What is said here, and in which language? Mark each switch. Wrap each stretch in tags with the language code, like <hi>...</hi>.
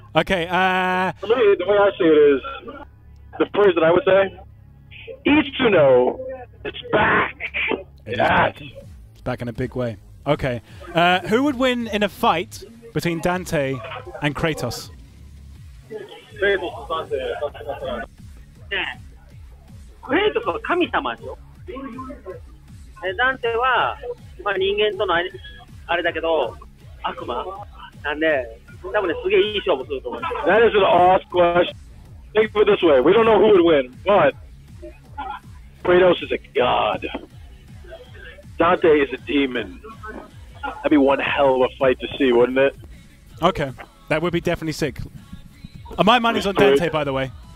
<en>Okay. For me, the way I see it is, the phrase that I would say, Itsuno is back. It is back. It's back in a big way. Okay. Who would win in a fight between Dante and Kratos?</en> <ja>クレイトスは神様でしょ。ダンテは、まあ、人間とのあれだけど悪魔なんで、多分ねすげえいい勝負すると思う。</ja> <en>That is an awesome question. Think of it this way: we don't know who would win, but Kratos is a god. Dante is a demon. That'd be one hell of a fight to see, wouldn't it? Okay, that would be definitely sick. My money's on Dante, by the way.</en>